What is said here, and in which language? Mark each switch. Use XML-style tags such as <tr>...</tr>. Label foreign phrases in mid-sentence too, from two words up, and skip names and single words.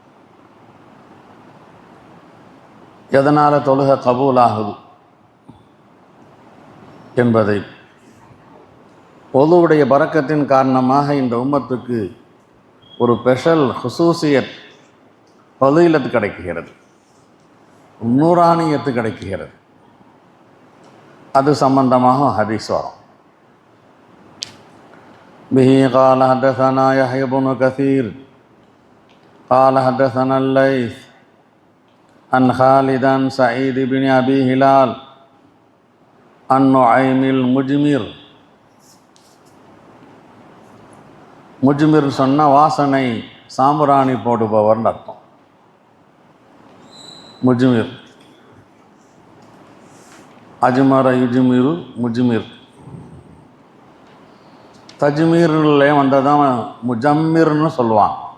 <ta>எதனால் தொழுகை கபூலாகுது என்பதை, ஒழுவுடைய பரக்கத்தின் காரணமாக இந்த உம்மத்துக்கு ஒரு ஸ்பெஷல்</ta> <ar>خصوصية فضيلة</ar> <ta>கிடைக்குகிறது, நூறானியத்து கிடைக்குகிறது. அது சம்பந்தமாக ஹதீஸ் வரும்.</ta> <ar>பிஹி قال حدثنا يحيى بن كثير قال حدثنا الليث عن خالد عن سعيد بن أبي هلال عن نعيم المجمر.</ar> <ta>முஜ்மிர் சொன்ன வாசனை சாம்பிராணி போடுபவர்னு அர்த்தம்.</ta> <ar>مجمر أجمر يجمر مجمر.</ar> <ta>தஜ்மீர்ல வந்ததான் முஜம்மிர்னு சொல்லுவாங்க.</ta>